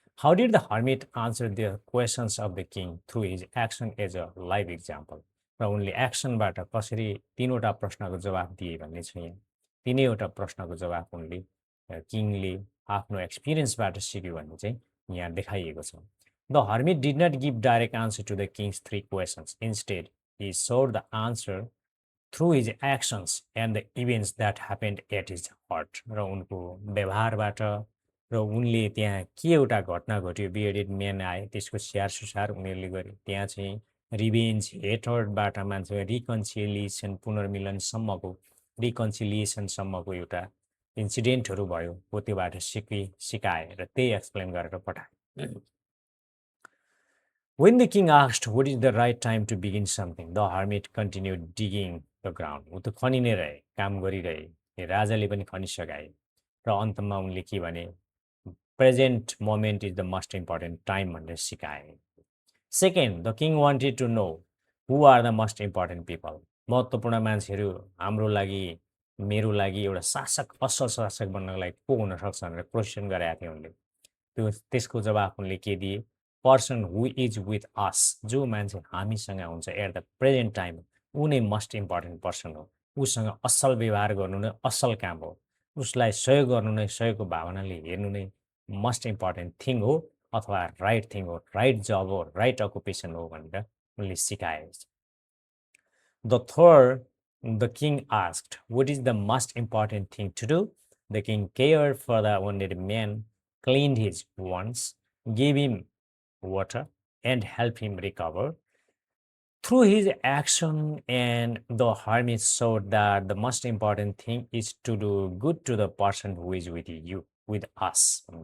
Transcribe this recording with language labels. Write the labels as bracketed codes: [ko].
[en] How did the hermit answer the questions of the king through his action as a live example? [ne] र उनले एक्सनबाट कसरी तिनवटा प्रश्नको जवाफ दिए भन्ने छ यहाँ। तिनैवटा प्रश्नको जवाफ उनले किङले आफ्नो एक्सपिरियन्सबाट सिक्यो भन्ने चाहिँ यहाँ देखाइएको छ। [en] The hermit did not give direct answer to the king's 3 questions, instead he showed the answer through his actions and the events that happened at his heart। [ne] र उनको व्यवहारबाट र उनले त्यहाँ के एउटा घटना घट्यो, बियर्डेड म्यान आए, त्यसको स्याहार सुसार उनीहरूले गरे, त्यहाँ चाहिँ रिभेन्ज हेटर्डबाट मान्छे रिकन्सिलिएसन पुनर्मिलनसम्मको रिकन्सिलिएसनसम्मको एउटा इन्सिडेन्टहरू भयो, हो त्योबाट सिकाए र त्यही एक्सप्लेन गरेर पठाए। [en] When the king asked what is the right time to begin something, the hermit continued digging the ground। [ne] ऊ त खनि नै रहे, काम गरिरहे, राजाले पनि खनिसकाए र अन्तमा उनले के भने, present moment is the most important time भनेर सिकाए। [en] Second, the king wanted to know who are the most important people. [ne] महत्त्वपूर्ण मान्छेहरू हाम्रो लागि, मेरो लागि एउटा शासक, असल शासक बन्नको लागि को हुनसक्छ भनेर क्वेसन गराएको थियो उनले। त्यसको जवाफ उनले के दिए, person who is with us, जो मान्छे हामीसँग हुन्छ एट द प्रेजेन्ट टाइम, ऊ नै मोस्ट इम्पोर्टेन्ट पर्सन हो। उसँग असल व्यवहार गर्नु नै असल काम हो, उसलाई सहयोग गर्नु नै, सहयोगको भावनाले हेर्नु नै मोस्ट इम्पोर्टेन्ट थिङ हो, अथवा राइट थिङ हो, राइट जब हो, राइट अकुपेसन हो भनेर उनले सिकाए। [en] The third, the king asked, what is the most important thing to do? The king cared for the wounded man, cleaned his wounds, gave him water, and helped him recover. Through his action, and the hermit showed that the most important thing is to do good to the person who is with you, with us.